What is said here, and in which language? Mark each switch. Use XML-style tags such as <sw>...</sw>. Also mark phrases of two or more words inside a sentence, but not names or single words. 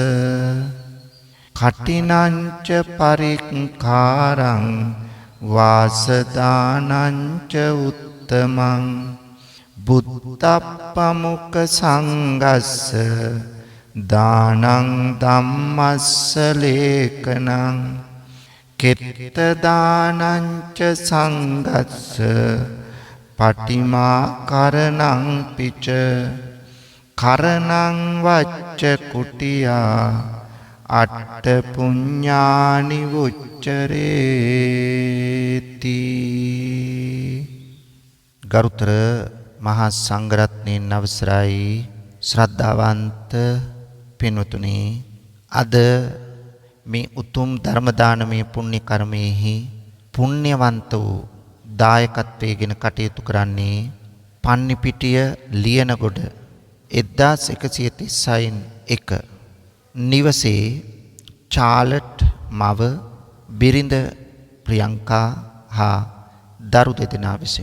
<pi>කටිනංච පරික්ඛාරං වාසදානංච උත්තමං බුද්ධප්පමුක සංඝස්ස දානං ධම්මස්ස ලේකනං කෙත්ත දානංච සංඝස්ස පටිමා කරණං පිච කරණං වච්ච කුටියා අට්ඨ පුඤ්ඤානි උච්චරේති.</pi> <si>ගරුතර මහා සංඝරත්නයන් අවසරයි ශ්‍රද්ධාවන්ත පින්වතුනි, අද මේ උතුම් ධර්ම දානමය පුණ්‍ය කර්මයේහි පුණ්‍යවන්ත වූ දායකත්වයෙන් කටයුතු කරන්නේ පන්නිපිටිය ලියනගොඩ 1136 නිවසේ චාලට් මව බිරිඳ ප්‍රියංකා හා දරු දෙදෙනා විසින්.</si>